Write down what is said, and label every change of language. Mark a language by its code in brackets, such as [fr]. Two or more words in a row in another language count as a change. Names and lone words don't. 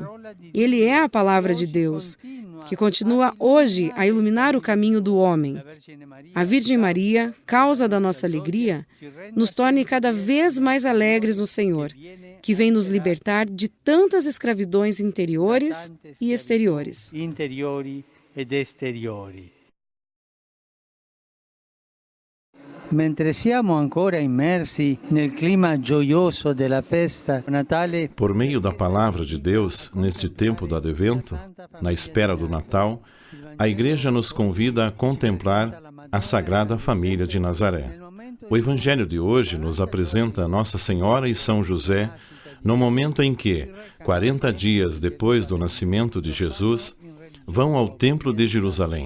[pt] Ele é a Palavra de Deus, que continua hoje a iluminar o caminho do homem. A Virgem Maria, causa da nossa alegria, nos torne cada vez mais alegres no Senhor, que vem nos libertar de tantas escravidões interiores e exteriores. [it] Mentre siamo ancora immersi nel clima gioioso della festa natale, [pt] por meio da palavra de Deus, neste tempo do Advento, na espera do Natal, a Igreja nos convida a contemplar a Sagrada Família de Nazaré. O Evangelho de hoje nos apresenta Nossa Senhora e São José no momento em que, 40 dias depois do nascimento de Jesus, vão ao Templo de Jerusalém.